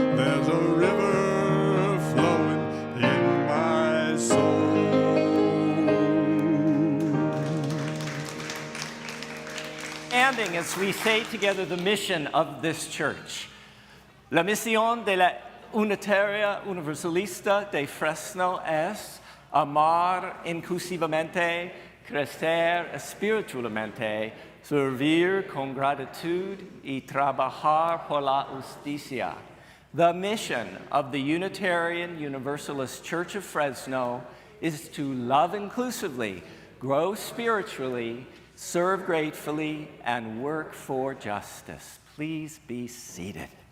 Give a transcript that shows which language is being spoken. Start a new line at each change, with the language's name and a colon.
English: There's a river flowing in my soul. Ending as we say together the mission of this church.
Spanish: La misión de la Unitaria Universalista de Fresno es amar inclusivamente, crecer espiritualmente, servir con gratitud y trabajar por la justicia.
English: The mission of the Unitarian Universalist Church of Fresno is to love inclusively, grow spiritually, serve gratefully, and work for justice. Please be seated.